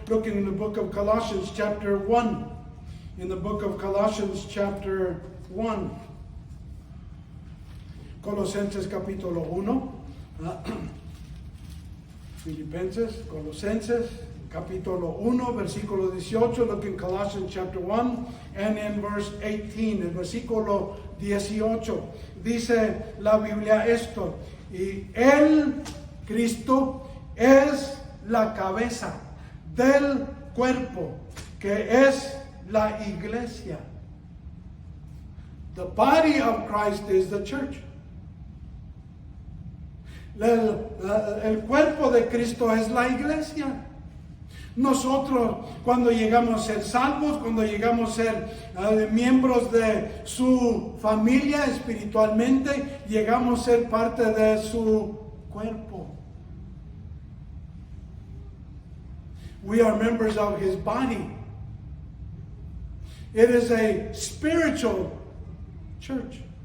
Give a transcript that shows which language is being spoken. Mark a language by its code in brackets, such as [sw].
[en] Look in the book of Colossians chapter 1. In the book of Colossians chapter 1. [es] Colosenses capítulo 1. Filipenses, Colosenses capítulo 1, versículo 18. [en] Look in Colossians chapter 1 and in verse 18. [es] El versículo 18 dice la Biblia esto: y Él, Cristo, es la cabeza del cuerpo, que es la iglesia. [en] The body of Christ is the church. [es] El cuerpo de Cristo es la iglesia. Nosotros, cuando llegamos a ser salvos, cuando llegamos a ser miembros de su familia espiritualmente, llegamos a ser parte de su cuerpo. [en] We are members of his body. It is a spiritual church.